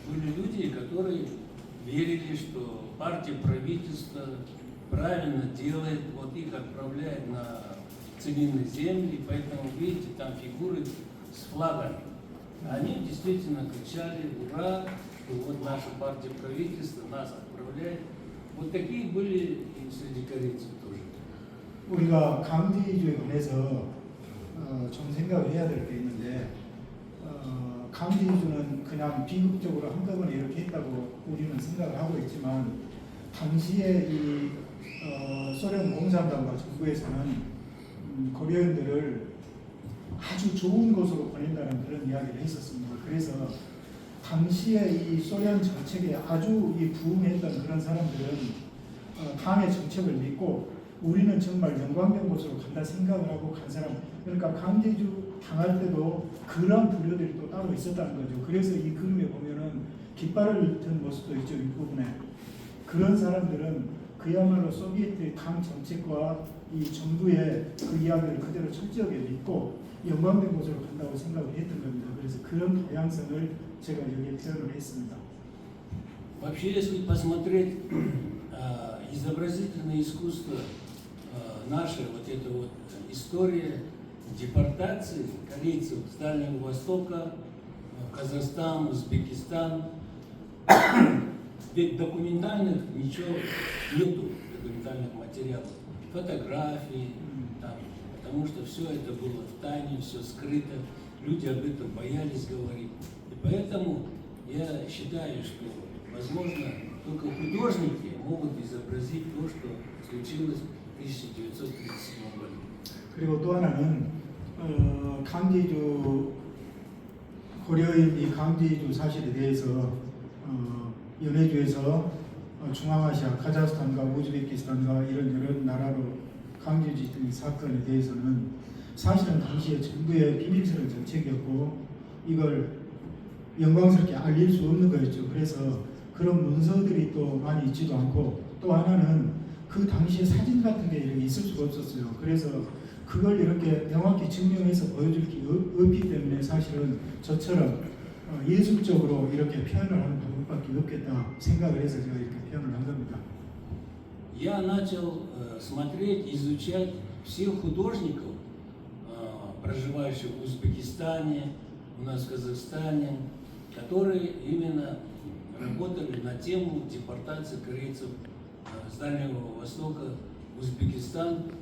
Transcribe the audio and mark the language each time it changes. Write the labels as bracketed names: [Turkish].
[Russian] Были люди, которые верили, что партия, правительство правильно делает, вот их отправляет на целинные земли, поэтому, видите, там фигуры с флагами. Они действительно кричали «Ура!», что вот наша партия, правительство нас отправляет. Вот такие были и среди корейцев тоже. [Korean] 우리가 강제이주에 관해서 좀 생각을 해야 될 게 있는데 강제이주는 그냥 비극적으로 한꺼번에 이렇게 했다고 우리는 생각을 하고 있지만 당시에 이 소련 공산당과 정부에서는 고려인들을 아주 좋은 곳으로 보낸다는 그런 이야기를 했었습니다. 그래서 당시에 이 소련 정책에 아주 부응했던 그런 사람들은 당의 정책을 믿고 우리는 정말 영광된 곳으로 간다 생각을 하고 간 사람, 그러니까 강제주 당할 때도 그런 부류들이 또 따로 있었다는 거죠. 그래서 이 그림에 보면은 깃발을 든 모습도 있죠, 윗부분에. 그런 사람들은 그야말로 소비에트의 당 정책과 이 정부의 그 이야기를 그대로 철저하게 믿고 영광된 곳으로 간다고 생각을 했던 겁니다. 그래서 그런 다양성을 제가 여기에 표현을 했습니다. [Russian] Вообще, если посмотреть изобразительное искусство, наша вот эта вот история депортации корейцев с Дальнего Востока, Казахстан, Узбекистан, ведь документальных ничего нету, документальных материалов, фотографий, там, потому что все это было в тайне, все скрыто, люди об этом боялись говорить. И поэтому я считаю, что, возможно, только художники могут изобразить то, что случилось в 1937 году. [Korean] 그리고 또 하나는 강제주 고려인 이 강제주 사실에 대해서 연해주에서 중앙아시아, 카자흐스탄과 우즈베키스탄과 이런 여러 나라로 강제주의 사건에 대해서는 사실은 당시에 정부의 비밀스러운 정책이었고 이걸 영광스럽게 알릴 수 없는 거였죠. 그래서 그런 문서들이 또 많이 있지도 않고 또 하나는 그 당시에 사진 같은 게 이렇게 있을 수가 없었어요. 그래서 그걸 이렇게 명확히 증명해서 보여줄 게 없기 때문에 사실은 저처럼 예술적으로 이렇게 표현을 하는 방법밖에 없겠다 생각을 해서 제가 이렇게 표현을 한 겁니다. [Russian] Я начал смотреть, изучать всех художников, проживающих в Узбекистане, у нас в Казахстане, которые именно работали на тему депортации корейцев с Дальнего Востока в Узбекистан.